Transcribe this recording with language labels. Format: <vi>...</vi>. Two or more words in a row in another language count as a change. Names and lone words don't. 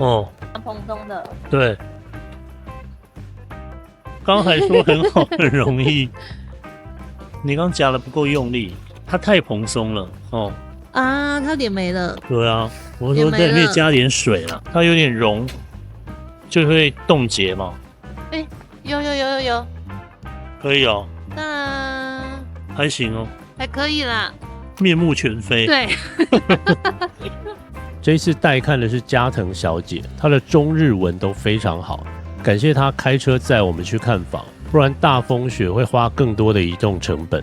<zh>哦，蓬松的，对，剛才說很好，很容易。你剛夾的不夠用力，它太蓬鬆了哦。啊，它臉沒了。對啊，我說在裡面加點水了，它有點溶，就會凍結嘛。哎，有，可以哦。當然還行哦，還可以啦，面目全非。對。這一次帶看的是加藤小姐，她的中日文都非常好，感謝她開車載我們去看房，不然大風雪會花更多的移動成本。</zh>